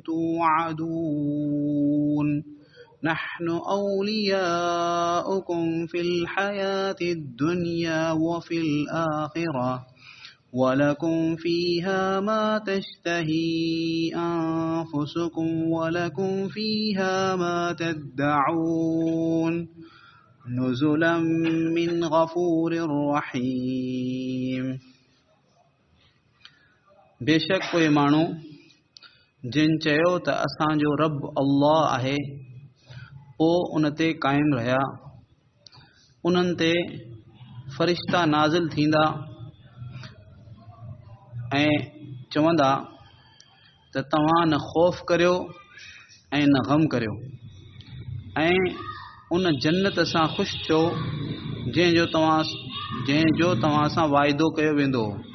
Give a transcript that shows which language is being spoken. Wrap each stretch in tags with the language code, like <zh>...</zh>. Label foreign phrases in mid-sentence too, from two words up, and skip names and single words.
<ar>توعدون نحن أولياؤكم في الحياة الدنيا وفي الآخرة ولكم فيها ما تشتهي أنفسكم ولكم فيها ما تدعون نزلا من غفور رحيم</ar> <sd>बेशक कोई माण्हू जिन चयो त असांजो रब अल्लाह आहे पोइ उन ते क़ाइम रहिया उन्हनि ते फ़रिश्ता नाज़िल थींदा ऐं चवंदा त तव्हां न ख़ौफ़ करियो ऐं न ग़म करियो ऐं उन जन्नत सां ख़ुशि थियो जंहिंजो तव्हां सां वाइदो कयो वेंदो</sd>